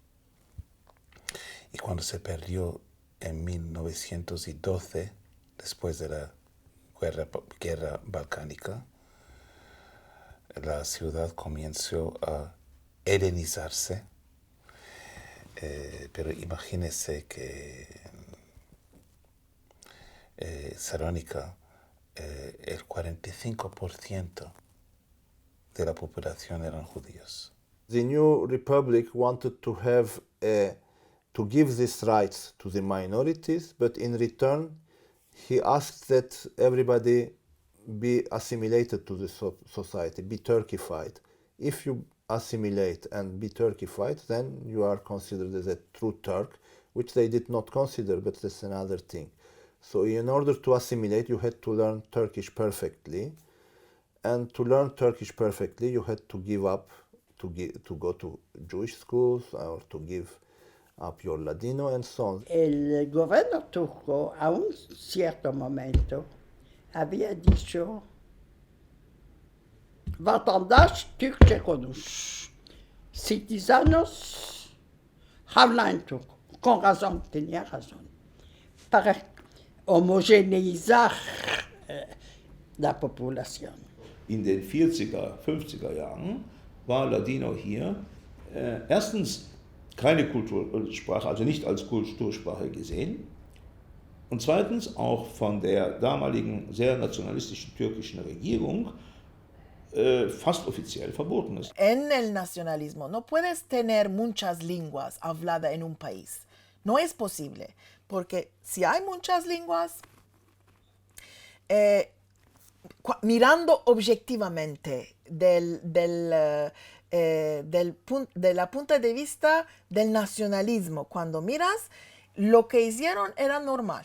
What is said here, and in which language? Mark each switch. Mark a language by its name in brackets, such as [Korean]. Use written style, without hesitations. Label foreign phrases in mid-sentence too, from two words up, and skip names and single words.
[Spanish] y cuando se perdió en 1912, después de la guerra balcánica, la ciudad comenzó a helenizarse, pero imagínese que Salónica, el 45% de la población eran judíos. [English] The new republic wanted to have to give these rights to the minorities, but in return he asked that everybody be assimilated to the society, be Turkified. If you assimilate and be Turkified, then you are considered as a true Turk, which they did not consider, but that's another thing. So in order to assimilate, you had to learn Turkish perfectly, and to learn Turkish perfectly, you had to give up to go to Jewish schools or to give up your Ladino and so on. [Spanish] El gobierno turco a un cierto momento había dicho [Turkish] vatandaş Türkçe konuş. [Spanish] Citizanos hablan turco. Con razón, tenía razón. Para homogeneizar la población. [German] In den 40er, 50er Jahren war Ladino hier erstens keine Kultursprache, also nicht als Kultursprache gesehen, und zweitens auch von der damaligen sehr nationalistischen türkischen Regierung fast offiziell verboten ist. [Spanish] En el nacionalismo no puedes tener muchas lenguas habladas en un país. No es posible, porque si hay muchas lenguas, mirando objetivamente de la punta de vista del nacionalismo, cuando miras, lo que hicieron era normal.